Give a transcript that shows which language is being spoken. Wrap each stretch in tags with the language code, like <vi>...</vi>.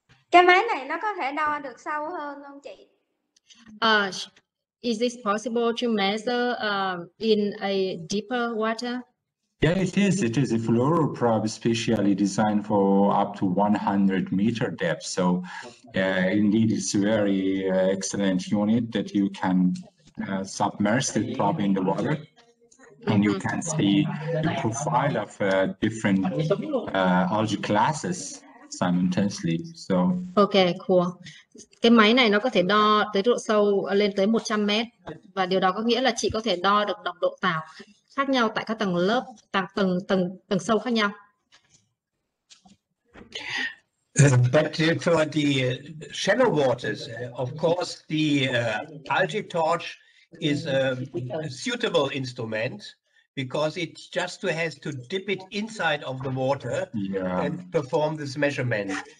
<vi>Cái máy này nó có thể đo được sâu hơn không chị?</vi> <en>Is this possible to measure in a deeper water? Yeah, it is. It is a fluoroprobe specially designed for up to 100-meter depth. So indeed, it's a very excellent unit that you can submerge the probe in the water, and you can see the profile of different algae classes simultaneously. So Okay, cool.</en> <vi>Cái máy này nó có thể đo tới độ sâu lên tới 100 mét, và điều đó có nghĩa là chị có thể đo được nồng độ tảo khác nhau tại các tầng lớp, tầng sâu khác nhau.</vi> <en>But for the shallow waters, of course, the AlgaeTorch is a suitable instrument because it just has to dip it inside of the water and perform this measurement.</en>